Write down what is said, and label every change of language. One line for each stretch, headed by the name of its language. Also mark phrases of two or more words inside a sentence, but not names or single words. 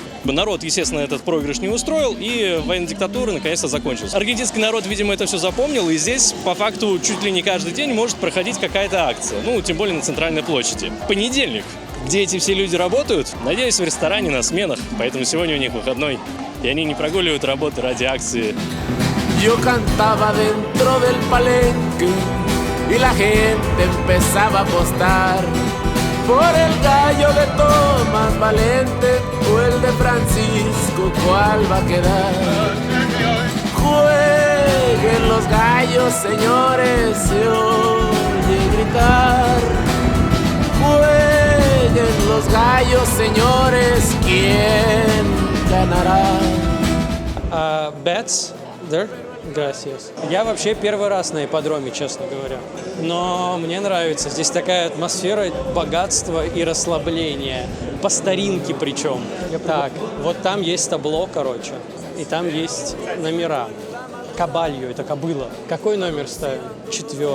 Russian: Народ, естественно, этот проигрыш не устроил, и военная диктатура наконец-то закончилась. Аргентинский народ, видимо, это все запомнил, и здесь, по факту, чуть ли не каждый день может проходить какая-то акция. Тем более на центральной площади. Понедельник, где эти все люди работают, надеюсь, в ресторане на сменах, поэтому сегодня у них выходной, и они не прогуливают работу ради акции.
Spanish: Yo cantaba dentro del palenque y la gente empezaba a apostar por el gallo de Tomás Valente o el de Francisco, ¿cuál va a quedar? Jueguen los gallos, señores, se oye gritar. Jueguen los gallos, señores, ¿quién ganará?
English: Bets there? Gracias.
Russian: Я вообще первый раз на ипподроме, честно говоря. Но мне нравится. Здесь такая атмосфера богатства и расслабления. По старинке причем. Так, вот там есть табло, и там есть номера. Кабальо, это кобыла. Какой номер ставим? 4.